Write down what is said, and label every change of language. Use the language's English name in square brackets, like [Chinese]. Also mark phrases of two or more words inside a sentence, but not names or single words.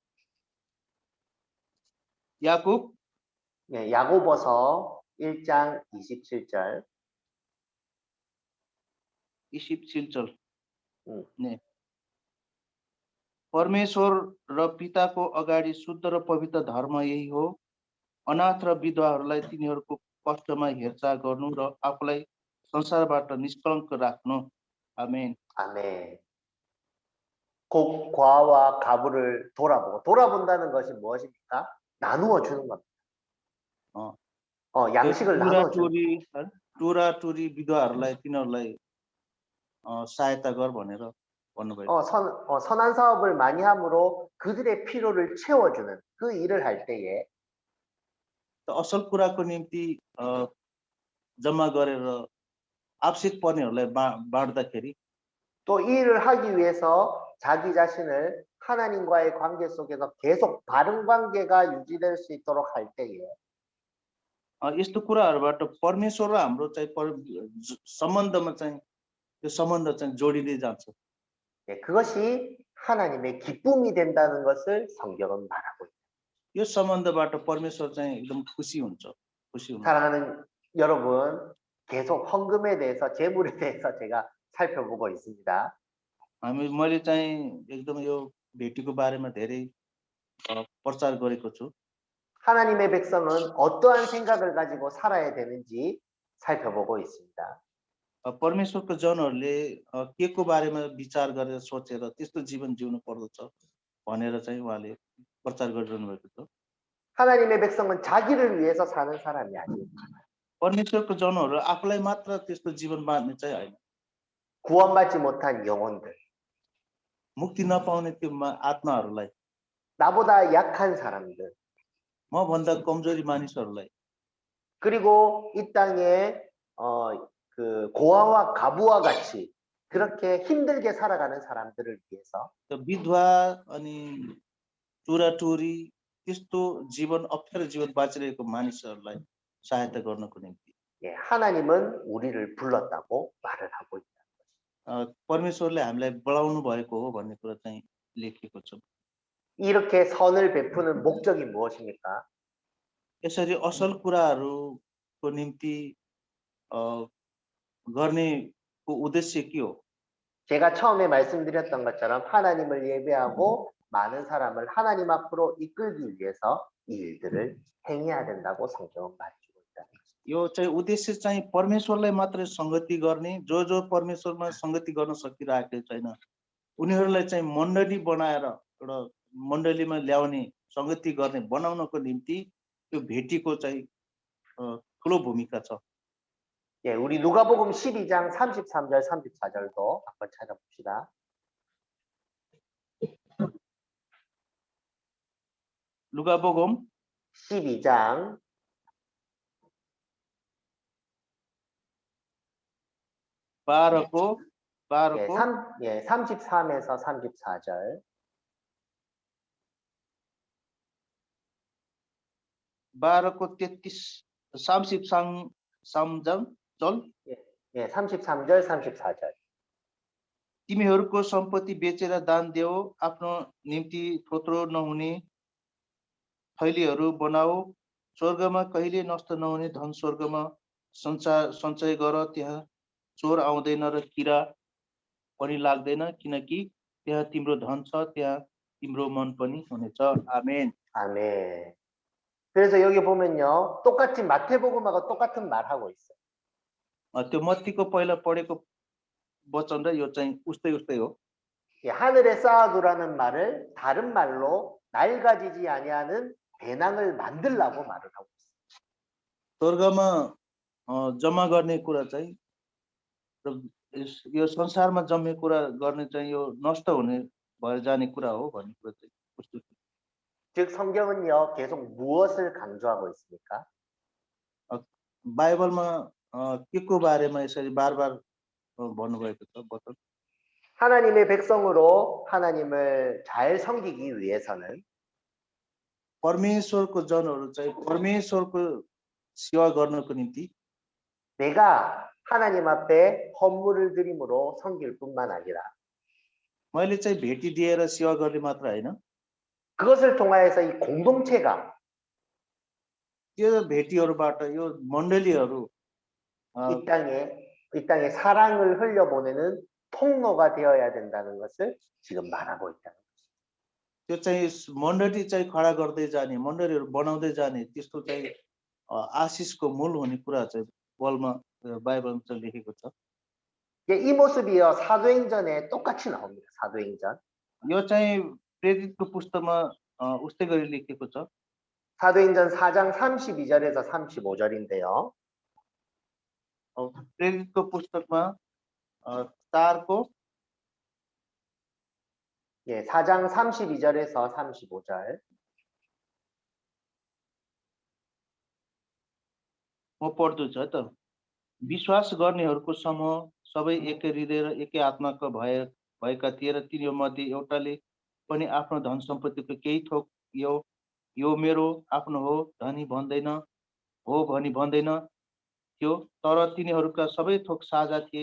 [Korean] 야곱? 예, 야고보서 1장 27절. 27절. 네. [Nepali] परमेश्वर र पिताको अगाडि शुद्ध र पवित्र धर्म यही हो। अनाथ र विधवाहरूलाई तिनीहरूको कष्टमा हेरचाह गर्नु र आफूलाई संसारबाट निष्कलङ्क राख्नु। आमेन। [Korean] 아멘. 곧 과와 가부를 돌아본다는 것이 무엇입니까? 나누어 주는 겁니다. 양식을 나누어 주는. [Nepali] टुरा-टुरी विधवाहरूलाई तिनीहरूलाई सहायता गर भनेर भन्नुभएको. [Korean] 선한 사업을 많이 함으로 그들의 필요를 채워주는 그 일을 할 때에 [Nepali] असल कुराको निम्ति जम्मा गरेर आवश्यक पर्नेहरूलाई बाँड्दाखेरि [Korean] 또 이 일을 하기 위해서 자기 자신을 하나님과의 관계 속에서 계속 바른 관계가 유지될 수 있도록 할 때에 [Nepali] यस्तो कुराहरूबाट परमेश्वर र हाम्रो चाहिँ सम्बन्धमा चाहिँ त्यो सम्बन्ध चाहिँ जोडिँदै जान्छ. [Korean] 그것이 하나님의 기쁨이 된다는 것을 성경은 말하고 있습니다. [Nepali] यो सम्बन्धबाट परमेश्वर चाहिँ एकदम खुसी हुन्छ. [Korean] 사랑하는 여러분, 계속 헌금에 대해서 재물에 대해서 제가 살펴보고 있습니다. [Nepali] मैले चाहिँ एकदम यो भेटीको बारेमा धेरै प्रचार गरेको छु. [Korean] 하나님의 백성은 어떠한 생각을 가지고 살아야 되는지 살펴보고 있습니다. [Nepali] परमेश्वरको जनहरूले के को बारेमा विचार गरेर सोचेर त्यस्तो जीवन जिउनु पर्दछ भनेर चाहिँ उहाँले प्रचार गरिरहनु भएको छ. [Korean] 하나님의 백성은 자기를 위해서 사는 사람이 아니에요. [Nepali] परमेश्वरको जनहरू आफूलाई मात्र त्यस्तो जीवन बाँड्ने चाहिँ होइन. [Korean] 구원받지 못한 영혼들, [Nepali] मुक्ति नपाउने त्यो आत्माहरूलाई, [Korean] 나보다 약한 사람들, [Nepali] म भन्दा कमजोरी मानिसहरूलाई, [Korean] 그리고 이 땅에 그 고아와 가부와 같이 그렇게 힘들게 살아가는 사람들을 위해서 [Nepali] विधवा अनि टुराटुरी त्यस्तो जीवन अप्ठ्यारो जीवन बाँचिरहेको मानिसहरूलाई सहायता गर्नको निम्ति [Korean] 하나님은 우리를 불렀다고 말을 하고 있다. [Nepali] परमेश्वरले हामीलाई बोलाउनु भएको हो भन्ने कुरा चाहिँ लेखिएको छ. [Korean] 이렇게 선을 베푸는 목적이 무엇입니까? [Nepali] यसरी असल कुराहरूको निम्ति गर्नेको उद्देश्य के हो? [Korean] 제가 처음에 말씀드렸던 것처럼 하나님을 예배하고 많은 사람을 하나님 앞으로 이끌기 위해서 이 일들을 행해야 된다고 성경은 말해주고 있다. [Nepali] यो चाहिँ उद्देश्य चाहिँ परमेश्वरलाई मात्रै संगति गर्ने, जो परमेश्वरमा संगति गर्न सकिरहेको छैन उनीहरूलाई चाहिँ मण्डली बनाएर एउटा मण्डलीमा ल्याउने, संगति गर्ने बनाउनको निम्ति त्यो भेटीको चाहिँ ठुलो भूमिका छ. [Korean] 예, 우리 누가복음 12장 33절 34절도 한번 찾아봅시다. 누가복음 12장 33에서 34절. 33절 34절. [Nepali] तिमीहरूको सम्पत्ति बेचेर दान देऊ, आफ्नो निम्ति थोत्रो नहुने थैलीहरू बनाऊ, स्वर्गमा कहिले नष्ट नहुने धन स्वर्गमा सञ्चय गर, त्यहाँ चोर आउँदैन र किरा पनि लाग्दैन, किनकि त्यहाँ तिम्रो धन छ, त्यहाँ तिम्रो मन पनि हुनेछ. आमेन. [Korean] 아멘. 그래서 여기 보면요, 똑같이 마태복음하고 똑같은 말 하고 있어요. [Nepali] त्यो मत्तीको पहिला पढेको वचन र यो चाहिँ उस्तै हो. [Korean] 하늘에 쌓아두라는 말을 다른 말로 낡아지지 아니하는 배낭을 만들라고 말을 하고 있어요. [Nepali] स्वर्गमा जम्मा गर्ने कुरा चाहिँ यो संसारमा जम्मे कुरा गर्ने चाहिँ यो नष्ट हुने भएर जाने कुरा हो भन्ने कुरा चाहिँ उस्तै. [Korean] 즉 성경은요, 계속 무엇을 강조하고 있습니까? [Nepali] बाइबलमा के को बारेमा यसरी बार भन्नुभएको छ बताउनु। [Korean] 하나님의 백성으로 하나님을 잘 섬기기 위해서는 [Nepali] परमेश्वरको जनहरू चाहिँ परमेश्वरको सेवा गर्नको निम्ति [Korean] 내가 하나님 앞에 헌물을 드림으로 섬길 뿐만 아니라 [Nepali] मैले चाहिँ भेटी दिएर सेवा गर्ने मात्र होइन, [Korean] 그것을 통하여서 이 공동체가 [Nepali] त्यो भेटीहरूबाट यो मण्डलीहरू [Korean] 이 땅에 사랑을 흘려보내는 통로가 되어야 된다는 것을 지금 말하고 있다. [Nepali] त्यो चाहिँ मण्डली चाहिँ खडा गर्दै जाने, मण्डलीहरू बनाउँदै जाने, त्यस्तो चाहिँ आशिषको मूल हुने कुरा चाहिँ बाइबलमा चाहिँ लेखेको छ। [Korean] 이 모습이요 사도행전에 똑같이 나옵니다. 사도행전. [Nepali] यो चाहिँ प्रेरितको पुस्तकमा उस्तै गरी लेखेको छ। [Korean] 사도행전 4장 32절에서 35절인데요. [Nepali] प्रेरितको पुस्तकमा 4को [Korean] 4장 32절에서 35절. [Nepali] म पढ्दैछु है त। विश्वास गर्नेहरूको समूह सबै एकै हृदय र एकै आत्माका भएका थिए र तिनीहरूमध्ये एउटाले पनि आफ्नो धन सम्पत्तिको केही थोक यो मेरो आफ्नो हो भनी भन्दैन थियो, तर तिनीहरूका सबै थोक साझा थिए।